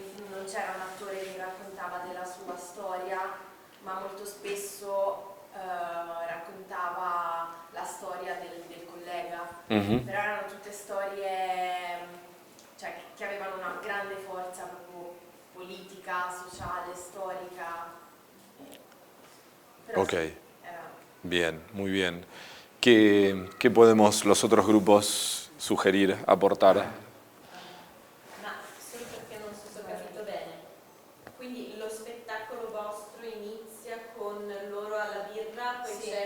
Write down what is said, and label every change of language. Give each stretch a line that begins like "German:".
Italian: non c'era un attore che raccontava della sua storia, ma molto spesso raccontava la storia del collega, però erano tutte storie cioè, che avevano una grande forza proprio politica, sociale, storica.
Spanish: Pero ok, bien, muy bien. ¿Qué podemos los otros grupos sugerir, aportar?
Italian: Ma solo perché non so se ho capito bene, quindi lo spettacolo vostro inizia con loro alla birra, poi c'è la scena della metro? Sì.